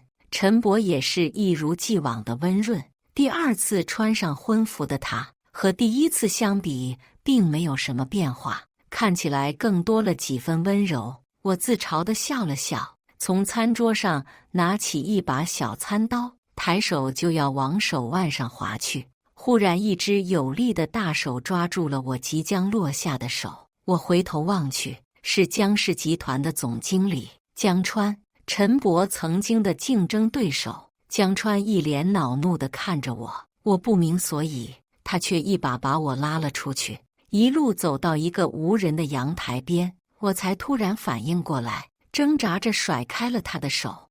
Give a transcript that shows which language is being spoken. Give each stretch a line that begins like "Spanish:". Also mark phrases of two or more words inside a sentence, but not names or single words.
Chinese: 陳伯也是一如既往的溫潤。第2次穿上婚服的他，和第1次相比，並沒有什麼變化，看起來更多了幾分溫柔。我自嘲地笑了笑，從餐桌上拿起一把小餐刀，抬手就要往手腕上劃去。忽然，一只有力的大手抓住了我即將落下的手。我回頭望去，是江氏集團的總經理江川，陳伯曾經的競爭對手。江川一臉惱怒地看着我，我不明所以，他卻一把把我拉了出去，一路走到一個無人的陽台邊，我才突然反應過來，掙扎着甩開了他的手。